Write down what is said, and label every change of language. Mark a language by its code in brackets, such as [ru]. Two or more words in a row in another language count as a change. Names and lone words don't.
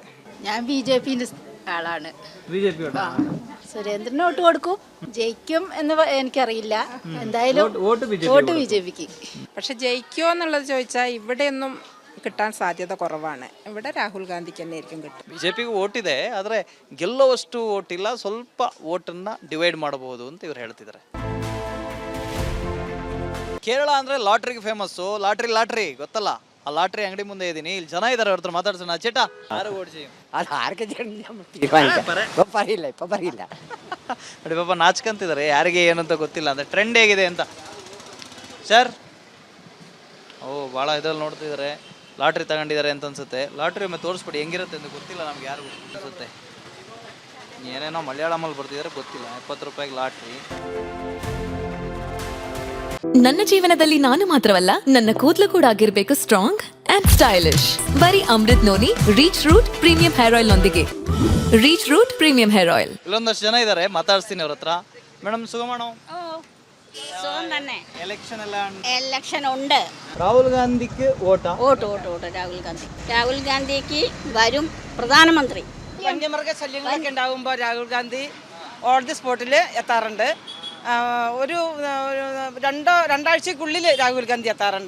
[ml] ഞാൻ BJP ആളാണ്. സുരേന്ദ്രന് വോട്ട് കൊടുക്കും, ജയിക്കും എന്ന് എനിക്കറിയില്ല. എന്തായാലും വോട്ട് BJPക്ക്. പക്ഷെ ജയിക്കുമോ എന്നുള്ളത് ചോദിച്ചാൽ ഇവിടെയൊന്നും കിട്ടാൻ സാധ്യത കുറവാണ്. ഇവിടെ രാഹുൽ ഗാന്ധിക്ക് തന്നെ ആയിരിക്കും കിട്ടും. [kn] BJPಗೆ ವೋಟ್ ಇದೆ, ಆದರೆ ಗೆಲ್ಲುವಷ್ಟು ವೋಟ್ ಇಲ್ಲ. ಸ್ವಲ್ಪ ವೋಟನ್ನ ಡಿವೈಡ್ ಮಾಡಬಹುದು ಅಂತ ಇವರು ಹೇಳ್ತಿದ್ದಾರೆ. ಕೇರಳ ಅಂದ್ರೆ ಲಾಟ್ರಿಗೆ ಫೇಮಸ್ಸು. ಲಾಟ್ರಿ ಗೊತ್ತಲ್ಲ? ಆ ಲಾಟ್ರಿ ಅಂಗಡಿ ಮುಂದೆ ಇದ್ದೀನಿ. ಇಲ್ಲಿ ಜನ ಇದ್ದಾರೆ, ಅವ್ರ ಹತ್ರ ಮಾತಾಡ್ಸೋಣ. ചേട്ടാ ആര് വോട്ട് ചെയ്യും? അത് ആർക്ക് പറയില്ല, ഇപ്പൊ പറയില്ല. ನೋಡಿ ಪಾಪ ನಾಚ್ಕಂತಿದ್ದಾರೆ, ಯಾರಿಗೆ ಏನಂತ ಗೊತ್ತಿಲ್ಲ ಅಂತ. ಟ್ರೆಂಡ್ ಹೇಗಿದೆ ಅಂತ ಸರ್? ಭಾಳ ಇದ್ರಲ್ಲಿ ನೋಡ್ತಿದ್ದಾರೆ. ಲಾಟ್ರಿ ತಗೊಂಡಿದ್ದಾರೆ ಅಂತ ಅನ್ಸುತ್ತೆ. ಲಾಟ್ರಿ ಒಮ್ಮೆ ತೋರಿಸ್ಬಿಡಿ, ಹೆಂಗಿರುತ್ತೆ ಅಂತ ಗೊತ್ತಿಲ್ಲ ನಮ್ಗೆ ಯಾರಿಗೂ ಅನ್ಸುತ್ತೆ. ಏನೇನೋ ಮಲಯಾಳಮಲ್ಲಿ ಬರ್ತಿದ್ದಾರೆ, ಗೊತ್ತಿಲ್ಲ. 70 ರೂಪಾಯಿಗೆ ಲಾಟ್ರಿ. ನನ್ನ ಜೀವನದಲ್ಲಿ ನಾನು ಮಾತ್ರವಲ್ಲ, ನನ್ನ ಕೂದಲು ಕೂಡ ಆಗಿರ್ಬೇಕು [en] strong and stylish. [kn] ಬರೀ ಅಮೃತ್ ನೋನಿ ರೀಚ್ ರೂಟ್ ಪ್ರೀಮಿಯಂ ಹೇರ್ ಆಯಿಲ್ ನೊಂದಿಗೆ. ರೀಚ್ ರೂಟ್ ಪ್ರೀಮಿಯಂ ಹೇರ್ ಆಯಿಲ್. ಇಲ್ಲೊಂದಷ್ಟು ಜನ ಇದ್ದಾರೆ, ಮಾತಾಡ್ತೀನಿ ಅವ್ರ ಹತ್ರ. [ml] ಮೇಡಮ್ സുഖമാണോ? സുഖം തന്നെ. ഇലക്ഷൻ ഉണ്ട്. രാഹുൽ ഗാന്ധിക്ക് വോട്ടാ? വോട്ട് രാഹുൽ ഗാന്ധിക്ക് വരും പ്രധാനമന്ത്രി. വന്യമൃഗ ശല്യങ്ങളൊക്കെ ഉണ്ടാകുമ്പോൾ രാഹുൽ ഗാന്ധി [en] on the spot [ml] എത്താറുണ്ട്. ഒരു രണ്ടാഴ്ചക്കുള്ളിൽ രാഹുൽ ഗാന്ധി എത്താറുണ്ട്.